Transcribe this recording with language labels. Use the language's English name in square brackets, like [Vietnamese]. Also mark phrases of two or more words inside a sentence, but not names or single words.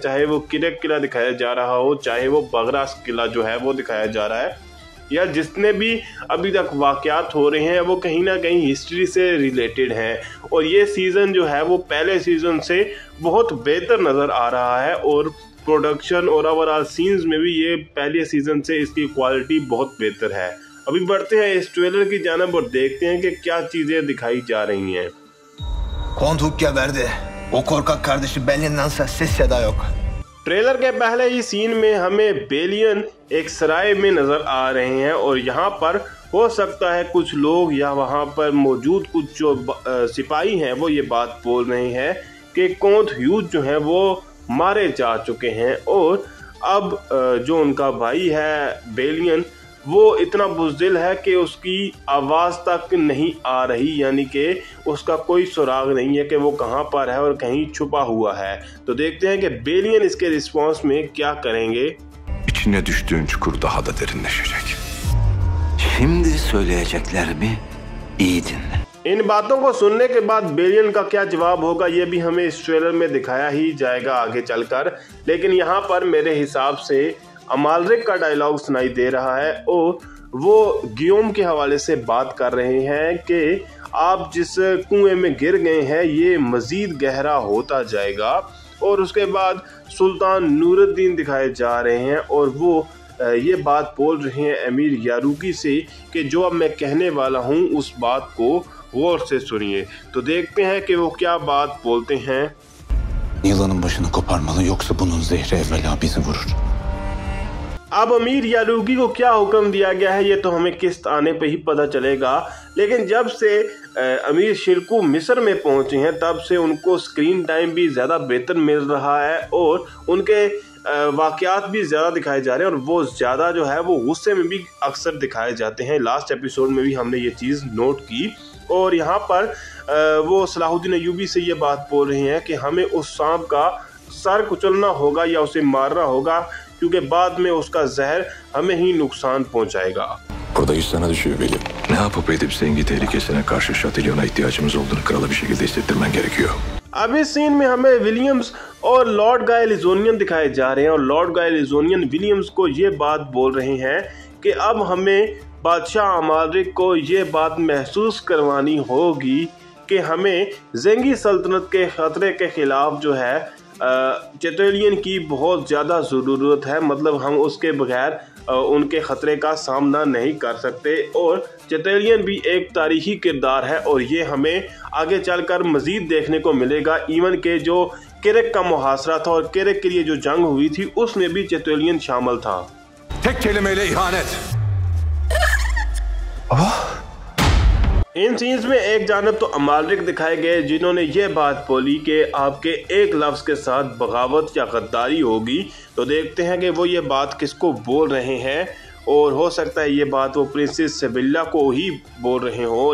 [Hindi] चाहे वो किरक किला दिखाया जा रहा हो, चाहे वो बगरास किला जो है वो दिखाया जा रहा है, या जितने भी अभी तक वाक़यात हो रहे हैं वो कहीं ना कहीं हिस्ट्री से रिलेटेड हैं। और ये सीज़न जो है वो पहले सीज़न से बहुत बेहतर नज़र आ रहा है और प्रोडक्शन और [English] overall scenes [Hindi] में भी ये पहले सीज़न से इसकी क्वालिटी बहुत बेहतर है। अभी बढ़ते हैं इस ट्रेलर की जानिब और देखते हैं कि क्या चीज़ें दिखाई जा रही हैं। [Turkish] Kontukya verdi. O korkak kardeşi Bellin'dense ses seda yok. [Hindi] ट्रेलर के पहले ही सीन में हमें बेलियन एक सराय में नज़र आ रहे हैं और यहाँ पर हो सकता है कुछ लोग या वहाँ पर मौजूद कुछ जो सिपाही हैं वो ये बात बोल रहे हैं कि कोंथ ह्यूज जो हैं वो मारे जा चुके हैं और अब जो उनका भाई है बेलियन वो इतना बुज़दिल है कि उसकी आवाज़ तक नहीं आ रही, यानी कि उसका कोई सुराग नहीं है कि वो कहाँ पर है और कहीं छुपा हुआ है। तो देखते हैं कि बेलियन इसके रिस्पॉन्स में क्या करेंगे। [Turkish] İçine düştüğün çukur daha da derinleşecek. Şimdi söyleyeceklerimi iyi dinle. [Hindi] इन बातों को सुनने के बाद बेलियन का क्या जवाब होगा ये भी हमें इस ट्रेलर में दिखाया ही जाएगा आगे चलकर। लेकिन यहाँ पर मेरे हिसाब से अमालरिक का डायलॉग सुनाई दे रहा है और वो गियोम के हवाले से बात कर रहे हैं कि आप जिस कुएं में गिर गए हैं ये मज़ीद गहरा होता जाएगा। और उसके बाद सुल्तान नूरुद्दीन दिखाए जा रहे हैं और वो ये बात बोल रहे हैं अमीर यारूकी से कि जो अब मैं कहने वाला हूँ उस बात को गौर से सुनिए। तो देखते हैं कि वो क्या बात बोलते हैं। [Turkish] Yılanın başını koparmalı yoksa bunun zehri evvela bizi vurur. [Hindi] अब अमीर यारूकी को क्या हुक्म दिया गया है ये तो हमें किस्त आने पे ही पता चलेगा। लेकिन जब से अमीर शिरकू मिस्र में पहुंचे हैं तब से उनको [English] screen time [Hindi] भी ज़्यादा बेहतर मिल रहा है और उनके वाक़यात भी ज़्यादा दिखाए जा रहे हैं और वो ज़्यादा जो है वो गुस्से में भी अक्सर दिखाए जाते हैं। [English] last episode [Hindi] में भी हमने ये चीज़ नोट की और यहाँ पर वो सलाहुद्दीन अय्यूबी से ये बात बोल रहे हैं कि हमें उस सांप का सर कुचलना होगा या उसे मारना होगा क्योंकि बाद में उसका जहर हमें ही नुकसान पहुंचाएगा। [Turkish] Burada iş sana düşüyor Veli. Ne yapıp edip Zengi tehlikesine karşı Şatilyon'a ihtiyacımız olduğunu krala bir şekilde hissettirmen gerekiyor. [Hindi] अब इस सीन में हमें विलियम्स और लॉर्ड गाय लिजोनियन दिखाए जा रहे हैं और लॉर्ड गाय लिजोनियन विलियम्स को ये बात बोल रहे हैं कि अब हमें बादशाह अमालरिक को ये बात महसूस करवानी होगी कि हमें ज़ेंगी सल्तनत के ख़तरे के ख़िलाफ़ जो है चेतोलियन की बहुत ज़्यादा ज़रूरत है। मतलब हम उसके बगैर उनके ख़तरे का सामना नहीं कर सकते और चेतोलियन भी एक तारीख़ी किरदार है और ये हमें आगे चलकर मज़ीद देखने को मिलेगा। इवन के जो किरक का मुहासरा था और किरक के लिए जो जंग हुई थी उसमें भी चेतोलियन शामिल था। [Turkish] Tek kelimeyle ihanet. [Hindi] इन सीन्स में एक जानब तो अमालरिक दिखाए गए जिन्होंने ये बात बोली कि आपके एक लफ्ज़ के साथ बगावत या गद्दारी होगी। तो देखते हैं कि वो ये बात किसको बोल रहे हैं और हो सकता है ये बात वो प्रिंसेस सिबिल्ला को ही बोल रहे हों।